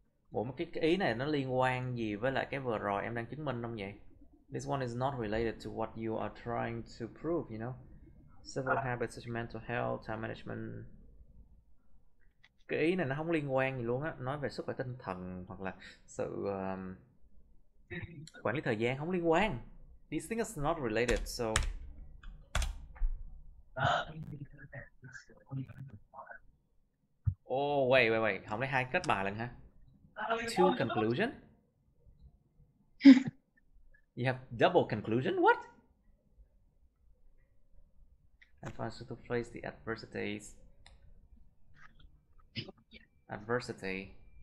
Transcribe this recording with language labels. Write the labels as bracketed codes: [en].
[vi] Bộ cái ý này nó liên quan gì với lại cái vừa rồi em đang chứng minh không vậy? [en] This one is not related to what you are trying to prove, you know. Several habits such as mental health, time management. [vi] Cái ý này nó không liên quan gì luôn á, nói về sức khỏe tinh thần hoặc là sự quản lý thời gian, không liên quan. [en] These things are not related, so oh wait, [vi] không lẽ hai kết bài lần hả? [en] Two conclusion? You have double conclusion? What? And finds to place the adversities. Adversity.